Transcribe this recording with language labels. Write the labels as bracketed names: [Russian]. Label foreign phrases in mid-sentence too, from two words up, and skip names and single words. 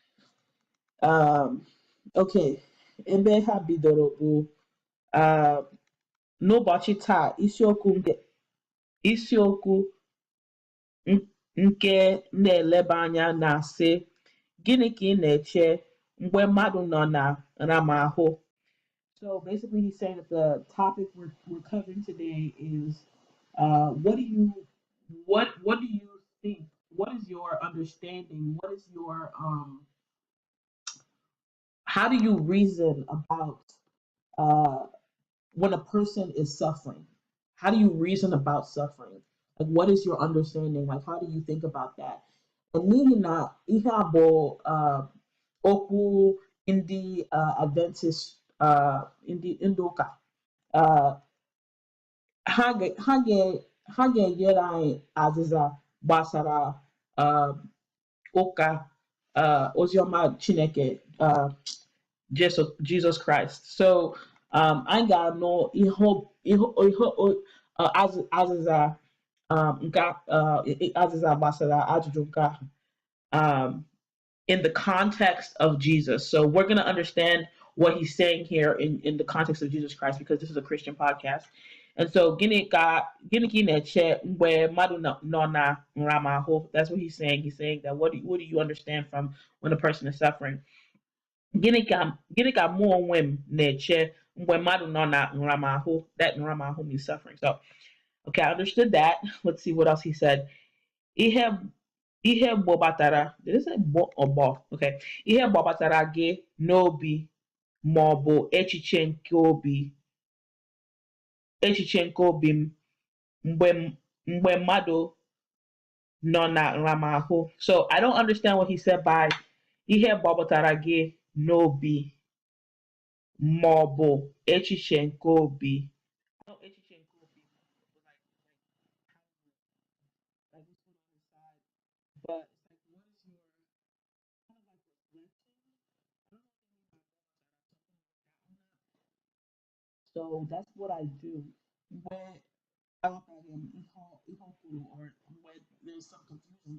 [Igbo] Okay, ebe ha bidoro bụ n'ụbọchị taa, isiokwu nke na-eleba anya na-asị, gịnị ka ị na-eche mgbe mmadụ nọ na nramahụ? [English] So basically he's saying that the topic we're covering today is what do you think? What is your understanding? What is your how do you reason about when a person is suffering? How do you reason about suffering? Like, what is your understanding? Like, how do you think about that? [Igbo] And n'ihi na ihe a bụ okwu ndị Adventist, ndị ụka, ha ga-enyere anyị azịza gbasara ụka oziọma Chineke, Jesus Christ. So anyị ga-anụ azịza azịza gbasara ajụjụ nke ahụ [English] in the context of Jesus. So we're going to understand what he's saying here in the context of Jesus Christ, because this is a Christian podcast. And so [Igbo] gịnị ka ị na-eche mgbe mmadụ nọ na nramahụ? [English] That's what he's saying. He's saying that what do you understand from when a person is suffering? [Igbo] Gịnị ka mụ onwe m na-eche mgbe mmadụ nọ na nramahụ? [English] That nramahụ means suffering. So, okay, I understood that. Let's see what else he said. [Igbo] Ihe gbobatara, [English] did it say bo or bo? Okay. [Igbo] Ihe gbobatara gị n'obi ma ọ bụ echiche nke obi m mgbe mmadụ nọ na nramahụ. [English] So I don't understand what he said by [Igbo] ihe gbobatara gị n'obi ma ọ bụ echiche nke obi. Echiche nke obi, [English] like we put on the side, but it's like, what is your kind of like reflection? I don't know if you mean by something like that or not. So that's what I do when I look at him, or when there's some confusion.